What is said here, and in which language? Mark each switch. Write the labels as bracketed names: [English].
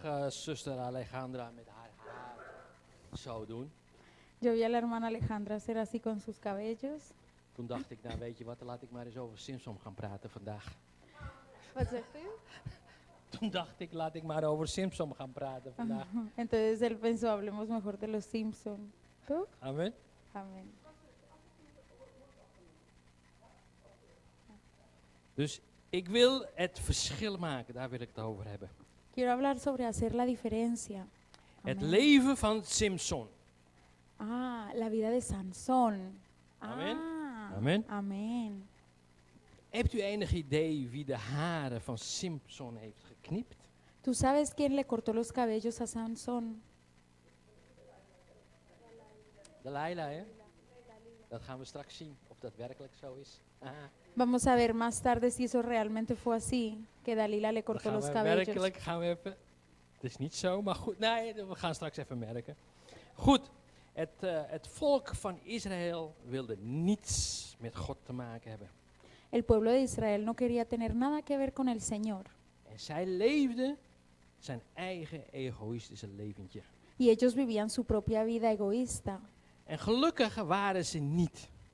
[Dutch] zuster Alejandra met haar haar zo doen. [Spanish] Yo vi a la hermana Alejandra hacer así con sus cabellos. [Dutch] Toen dacht ik, nou weet je wat, dan laat ik maar eens over Simpson gaan praten vandaag. Wat zegt u? Toen dacht ik, laat ik maar over Simpson gaan praten vandaag. [Spanish] Entonces él pensó, hablemos mejor de los Simpson. ¿Tú? Amen. Amén. [Dutch] Dus ik wil het verschil maken, daar wil ik het over hebben. [Spanish] Quiero hablar sobre hacer la diferencia. [Dutch] Het [Spanish] Amén. [Dutch] leven van Simpson. [Spanish] Ah, la vida de Sansón. Amén. Ah, Amén. Amén. [Dutch] Hebt u enig idee wie de haren van Simpson heeft geknipt? [Spanish] ¿Tú sabes quién le cortó los cabellos a Sansón? [Dutch] Delilah, hè? Dat gaan we straks zien, of dat werkelijk zo is. Aha. [Spanish] Vamos a ver más tarde si eso realmente fue así, que Dalila le [Dutch] Dan [Spanish] cortó [Dutch] gaan [Spanish] los [Dutch] we [Spanish] cabellos. [Dutch] werkelijk, gaan we even... Het is niet zo, maar goed. Nee, we gaan straks even merken. Goed, het volk van Israël wilde niets met God te maken hebben. [Spanish] El pueblo de Israel no quería tener nada que ver con el Señor. [Dutch] En zij leefden zijn eigen egoïstische leventje. [Spanish] Y ellos vivían su propia vida egoísta. [Dutch] En gelukkig waren ze niet.